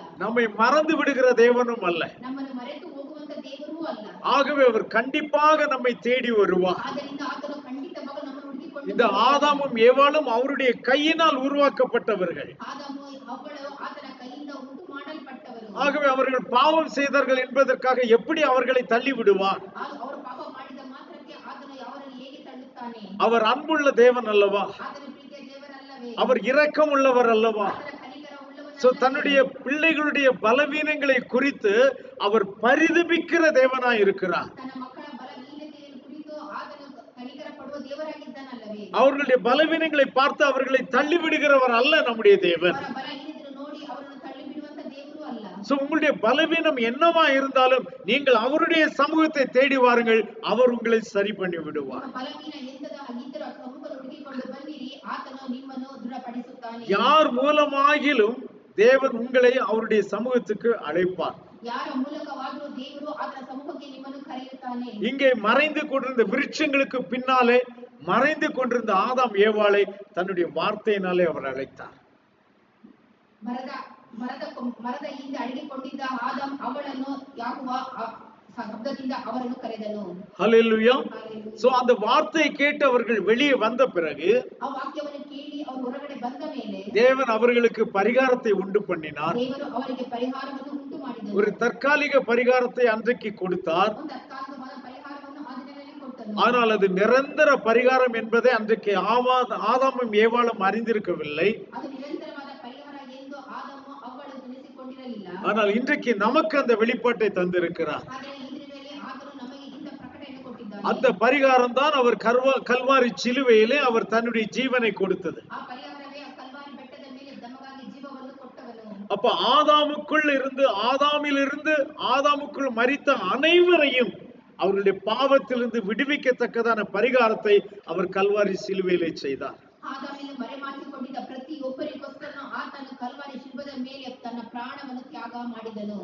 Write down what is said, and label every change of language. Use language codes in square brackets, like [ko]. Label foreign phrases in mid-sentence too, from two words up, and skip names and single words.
[ta] நம்மை மறந்து விடுகிற தேவனும் அல்ல. [kn] ನಮ್ಮನ್ನು ಮರೆತು ಹೋಗುವಂತ ದೇವರೂ ಅಲ್ಲ. [ta] ஆகவே அவர் கண்டிப்பாக நம்மை தேடி வருவார். [kn] ಆದ್ದರಿಂದ ಆತನು ಖಂಡಿತವಾಗಲೂ ನಮ್ಮನ್ನು ಹುಡುಕಿಕೊಂಡು [ta] இந்த ஆதாமும் ஏவாளும் அவருடைய கையினால் உருவாக்கப்பட்டவர்கள். [kn] ಆದಾಮು ಅವಳು ಆತನ ಕೈಯಿಂದ ಉಂಟು ಮಾಡಲ್ಪಟ್ಟವರು. [ta] ஆகவே அவர்கள் பாவம் செய்தார்கள் என்பதற்காக எப்படி அவர்களை தள்ளி விடுவார்? [kn] ಅವರು ಪಾಪ ಮಾಡಿದ ಮಾತ್ರಕ್ಕೆ ಆತನು ಅವರನ್ನು ಹೇಗೆ ತಳ್ಳುತ್ತಾನೆ? [ta] அவர் அன்புள்ள தேவன் அல்லவா? [kn] ಆತನ ಪ್ರೀತಿಯ ದೇವರಲ್ಲವೇ? [ta] அவர் இரக்கம் உள்ளவர் அல்லவா? [kn] ಆತನ ಕನಿಕರ ಉಳ್ಳವನಲ್ಲವೇ? [ta] சோ தன்னுடைய பிள்ளைகளுடைய பலவீனங்களை குறித்து அவர் பரிதபிக்கிற தேவனாய் இருக்கிறார். [kn] ತನ್ನ ಮಕ್ಕಳ ಬಲಹೀನತೆಯನ್ನು ಕುರಿತು ಆತನು ಕನಿಕರ ಪಡುವ ದೇವರಾಗಿದ್ದಾನಲ್ಲವೇ? [ta] அவர்களுடைய பலவீனங்களை பார்த்து அவர்களை தள்ளி விடுகிறவர் அல்ல நம்முடைய தேவன். [kn] ಅವರ ಬಲಹೀನತೆಯನ್ನು ನೋಡಿ ಅವರನ್ನು ತಳ್ಳಿ ಬಿಡುವಂತ ದೇವರು ಅಲ್ಲ. [ta] சோ உங்களுடைய பலவீனம் என்னவா இருந்தாலும் நீங்கள் அவருடைய சமூகத்தை தேடி வாருங்கள், அவர் உங்களை சரி பண்ணி விடுவார். [kn] ನಿಮ್ಮ ಬಲಹೀನ ಎಂತದ ಆಗಿದ್ದರೂ ಆ ಸಮ್ಮುಖವನ್ನು ಹುಡುಕಿಕೊಂಡು ಬನ್ನಿರಿ, ಆತನು ನಿಮ್ಮನ್ನು ದೃಢಪಡಿಸುತ್ತಾನೆ. [ta] யார் மூலமாகிலும் தேவன் உங்களை அவருடைய சமூகத்துக்கு அழைப்பார். [kn] ಯಾರ ಮೂಲಕವಾದರೂ ದೇವರು ಆತನ ಸಮ್ಮುಖಕ್ಕೆ ನಿಮ್ಮನ್ನು ಕರೆಯುತ್ತಾನೆ. [ta] இங்கே மறைந்து கொண்டிருந்த விருட்சங்களுக்கு பின்னாலே மறைந்து கொண்டிருந்த ஆதாம் ஏவாளை தன்னுடைய வார்த்தையினாலே அவர் அழைத்தார். [kn] ಮರದ ಹಿಂದೆ ಅಡಗಿಕೊಂಡಿದ್ದ ಆದಾಮ್ ಅವಳನ್ನು ಯಾಕೋವ ಶಬ್ದದಿಂದ ಅವರನ್ನು ಕರೆದನು. [ta] ஹல்லேலூயா. சோ அந்த வார்த்தையை கேட்டு அவர்கள் வெளியே வந்த பிறகு [kn] ಆ ವಾಕ್ಯವನ್ನು ಕೇಳಿ ಅವರು ಹೊರಗಡೆ ಬಂದ ಮೇಲೆ [ta] தேவன் அவர்களுக்கு பரிகாரத்தை உண்டு பண்ணினார். [kn] ದೇವರು ಅವರಿಗೆ ಪರಿಹಾರವನ್ನು ಉಂಟು ಮಾಡಿದನು. [ta] ஒரு தற்காலிக பரிகாரத்தை அன்றைக்கு கொடுத்தார். [kn] ಒಂದು ತಾತ್ಕಾಲಿಕವಾದ ಪರಿಹಾರವನ್ನು ಆ ದಿನದಲ್ಲಿ ಕೊಟ್ಟನು. [ta] ஆனால் அது நிரந்தர பரிகாரம் என்பதை அன்றைக்கு ஆதாமும் ஏவாளும் அறிந்திருக்கவில்லை. [kn] ಅದು ನಿರಂತರವಾದ ಪರಿಹಾರ ಎಂದು ಆದಾಮು ಅವಳು ತಿಳಿಸಿಕೊಂಡಿರಲಿಲ್ಲ. [ta] ஆனால் இன்றைக்கு நமக்கு அந்த வெளிப்பாட்டை தந்திருக்கிறார். [kn] ಆದರೆ ಈ ದಿನದಲ್ಲಿ ಆತನು ನಮಗೆ ಇಂಥ ಪ್ರಕಟಣೆ ಕೊಟ್ಟಿದ್ದಾನೆ. [ta] அந்த பரிகாரம் தான் அவர் கல்வாரி சிலுவையிலே அவர் தன்னுடைய ஜீவனை கொடுத்தது. [kn] ಆ ಪರಿಹಾರವೇ ಆ ಕಲ್ವಾರಿ ಬೆಟ್ಟದ ಮೇಲೆ ನಮಗಾಗಿ ಜೀವವನ್ನು ಕೊಟ್ಟವನು. [ta] அப்ப ஆதாமிலிருந்து ஆதாமுக்குள் மரித்த அனைவரையும் அவருடைய பாவத்திலிருந்து விடுவிக்கத்தக்கதான பரிகாரத்தை அவர் கல்வாரி சிலுவையிலே செய்தார். [kn] ಆದಾಮಿನ ಮರೆಮಾಚಿಕೊಂಡಿದ್ದ ಪ್ರತಿಯೊಬ್ಬರಿಗೋಸ್ಕರ ಆತನು ಕಲ್ವಾರಿ ಶಿಲ್ಬದ ಮೇಲೆ ತನ್ನ ಪ್ರಾಣವನ್ನು ತ್ಯಾಗ ಮಾಡಿದನು.